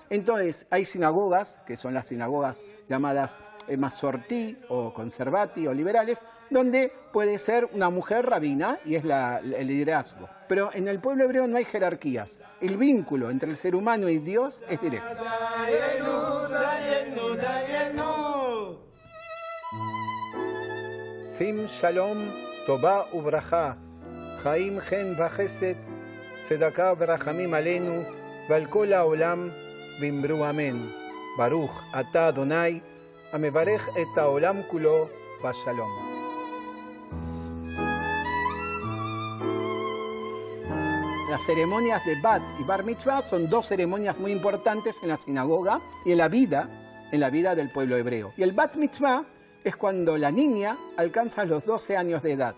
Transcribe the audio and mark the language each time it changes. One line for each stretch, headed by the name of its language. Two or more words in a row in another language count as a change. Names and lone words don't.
Spanish: Entonces, hay sinagogas, que son las sinagogas llamadas masortí o conservati o liberales, donde puede ser una mujer rabina y es el liderazgo. Pero en el pueblo hebreo no hay jerarquías. El vínculo entre el ser humano y Dios es directo.
Hebrew: שים שלום, טובה וברכה, חיים חן וחסד, צדקה ורחמים עלינו, ועל כל העולם ואמרו אמן. ברוך אתה אדוני, המברך את העולם כולו ושלום.
Spanish: Las ceremonias de Bat y Bar Mitzvah son dos ceremonias muy importantes en la sinagoga y en la vida del pueblo hebreo. Y el Bat Mitzvah es cuando la niña alcanza los 12 años de edad.